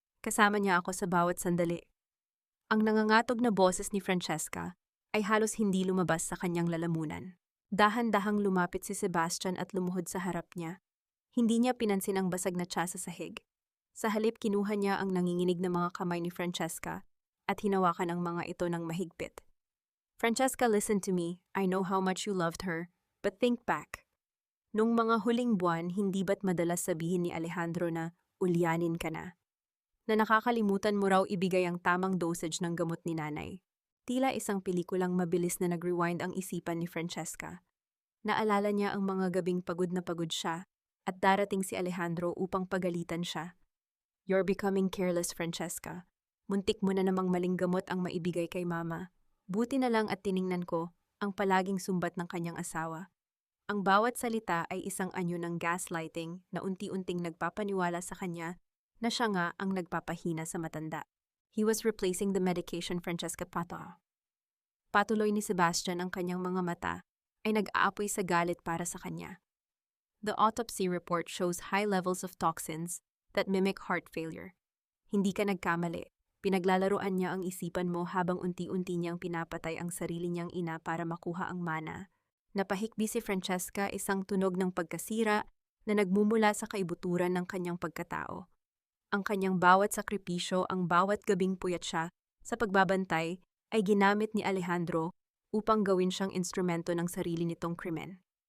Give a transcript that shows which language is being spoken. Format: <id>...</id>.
<tl>Kasama niya ako sa bawat sandali. Ang nangangatog na boses ni Francesca ay halos hindi lumabas sa kanyang lalamunan. Dahan-dahang lumapit si Sebastian at lumuhod sa harap niya. Hindi niya pinansin ang basag na tsa sa sahig. Sa halip, kinuha niya ang nanginginig na mga kamay ni Francesca at hinawakan ang mga ito ng mahigpit.</tl> <en>Francesca, listen to me. I know how much you loved her, but think back.</en> <tl>Nung mga huling buwan, hindi ba't madalas sabihin ni Alejandro na ulyanin ka na? Na nakakalimutan mo raw ibigay ang tamang dosage ng gamot ni nanay. Tila isang pelikulang mabilis na nag-rewind ang isipan ni Francesca. Naalala niya ang mga gabing pagod na pagod siya at darating si Alejandro upang pagalitan siya.</tl> <en>You're becoming careless, Francesca.</en> <tl>Muntik mo na namang maling gamot ang maibigay kay mama. Buti na lang at tiningnan ko ang palaging sumbat ng kanyang asawa. Ang bawat salita ay isang anyo ng gaslighting na unti-unting nagpapaniwala sa kanya na siya nga ang nagpapahina sa matanda.</tl> <en>He was replacing the medication Francesca Pato.</en> <tl>Patuloy ni Sebastian ang kanyang mga mata ay nag-aapoy sa galit para sa kanya.</tl> <en>The autopsy report shows high levels of toxins that mimic heart failure.</en> <tl>Hindi ka nagkamali. Pinaglalaroan niya ang isipan mo habang unti-unti niyang pinapatay ang sarili niyang ina para makuha ang mana. Napahikbi si Francesca isang tunog ng pagkasira na nagmumula sa kaibuturan ng kanyang pagkatao. Ang kanyang bawat sakripisyo, ang bawat gabing puyat siya sa pagbabantay ay ginamit ni Alejandro upang gawin siyang instrumento ng sarili nitong krimen.</tl>